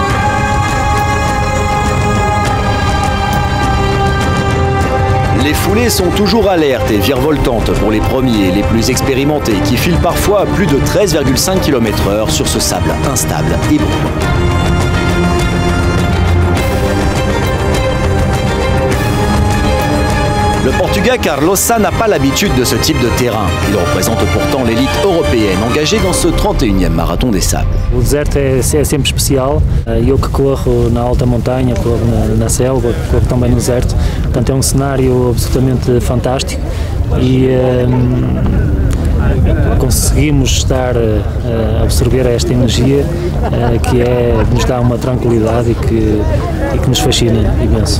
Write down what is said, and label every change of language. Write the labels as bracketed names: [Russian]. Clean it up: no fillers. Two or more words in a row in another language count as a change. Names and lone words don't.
[French] Les foulées sont toujours alertes et virevoltantes pour les premiers, les plus expérimentés, qui filent parfois à plus de 13,5 km/h sur ce sable instable et brûlant. Le Portugais Carlos n'a pas l'habitude de ce type de terrain. Il représente pourtant l'élite européenne engagée dans ce 31e marathon des sables. [Portuguese] O deserto é sempre especial. Eu que corro na alta montanha, corro na selva, corro também no deserto. Portanto é cenário absolutamente fantástico e conseguimos estar a absorver esta energia que nos dá uma tranquilidade e que nos fascina imenso.